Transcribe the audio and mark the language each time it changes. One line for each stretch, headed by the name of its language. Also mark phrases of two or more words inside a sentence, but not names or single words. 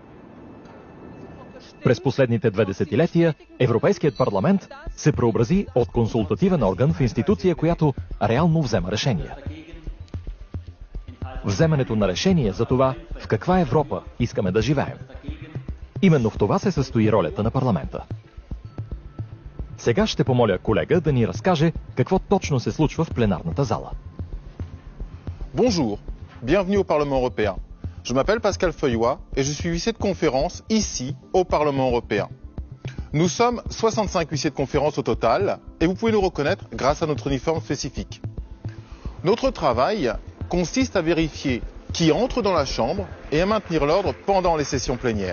Bulgarian: През последните 2 десетилетия Европейският парламент се преобрази от консултативен орган в институция, която реално взема решения. Вземането на решение за това в каква Европа искаме да живеем. Именно в това се състои ролята на парламента. Сега ще помоля колега да ни разкаже какво точно се случва в пленарната зала.
French: Bonjour, bienvenue au Parlement européen. Je m'appelle Pascal Feuillois et je suis huissier de conférence ici au Parlement européen. Nous sommes 65 huissiers de conférence au total et vous pouvez nous reconnaître grâce à notre uniforme spécifique. Notre travail consiste à vérifier qui entre dans la Chambre et à maintenir l'ordre pendant les sessions plénières.